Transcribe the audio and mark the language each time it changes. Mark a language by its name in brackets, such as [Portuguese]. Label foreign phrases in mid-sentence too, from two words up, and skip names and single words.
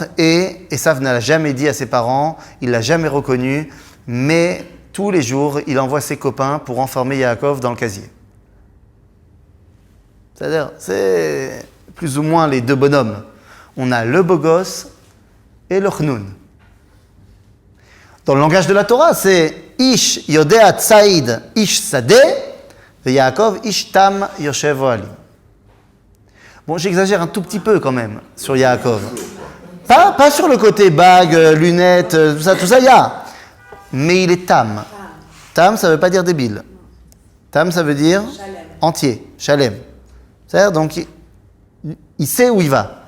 [French] Et Esav ne l'a jamais dit à ses parents, il l'a jamais reconnu, mais tous les jours, il envoie ses copains pour enfermer Yaakov dans le casier. C'est-à-dire, c'est plus ou moins les deux bonhommes. On a le beau gosse et le chnun. Dans le langage de la Torah, c'est [Hebrew] איש יודע ציד איש שדה, et יעקב איש תם ישב אהלים. [French] Bon, j'exagère un tout petit peu quand même sur Yaakov. Pas sur le côté bague, lunettes, tout ça, il y a. Mais il est tam. Tam, ça ne veut pas dire débile. Tam, ça veut dire entier, shalem. C'est-à-dire, donc, il sait où il va.